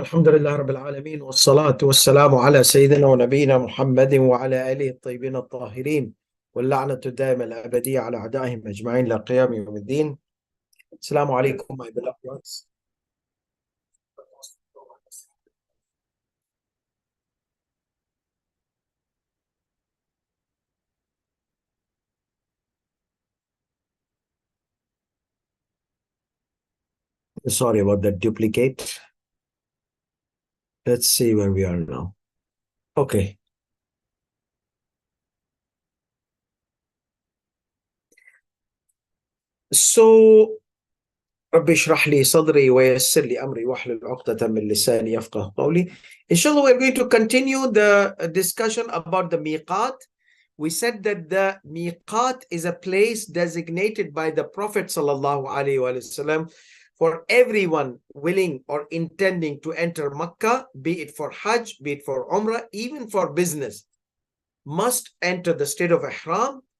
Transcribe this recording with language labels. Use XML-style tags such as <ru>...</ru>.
<ar>الحمد لله رب العالمين، والصلاة والسلام على سيدنا ونبينا محمد وعلى آله الطيبين الطاهرين، واللعنة الدائمة الأبدية على أعدائهم أجمعين إلى قيام يوم الدين. السلام عليكم</ar> <en>my beloved ones. Sorry about that duplicate. Let's see where we are now. Okay.</en> <ar>So رب اشرح لي صدري ويسر لي أمري واحلل عقدة من لساني يفقه قولي.</ar> <en>Inshallah, we're going to continue the discussion about the MEQAAT. We said that the MEQAAT is a place designated by the Prophet ﷺ for everyone willing or intending to enter Makkah, be it for Hajj, be it for Umrah, even for business, must enter the state of Ihram.</en>